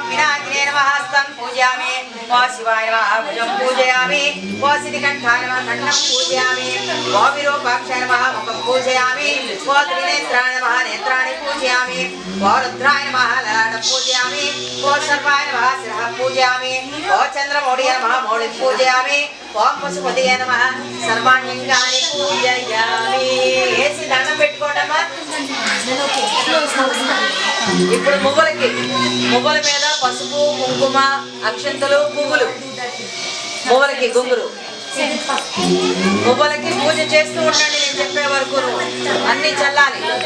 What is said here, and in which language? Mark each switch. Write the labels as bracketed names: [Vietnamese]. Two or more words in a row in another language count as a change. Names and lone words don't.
[Sanskrit] पिनाकिने नमः हस्तं पूजयामि ओम शिवाय नमः भुजं पूजयामि ओम सिद्धिकण्ठाय नमः खण्डं पूजयामि ओम विरूपाक्षाय नमः मुखं पूजयामि ओम त्रिनेत्राय नमः नेत्राणि पूजयामि ओम रुद्राय नमः ललाटं पूजयामि ओम सर्वाय नमः शिरः पूजयामि ओम चन्द्रमौळिये नमः मौळिं पूजयामि ओम पशुपतये नमः सर्वाण्यङ्गानि पूजयामि [Telugu] ఏసి దండం పెట్టుకోండమ్మా. ఇప్పుడు మువ్వల మీద పసుపు కుంకుమ అక్షంతలు పువ్వులు మువ్వలకి గుంగురు మువ్వలకి పూజ చేస్తూ ఉండండి. నేను చెప్పే వరకు అన్ని చల్లాలి.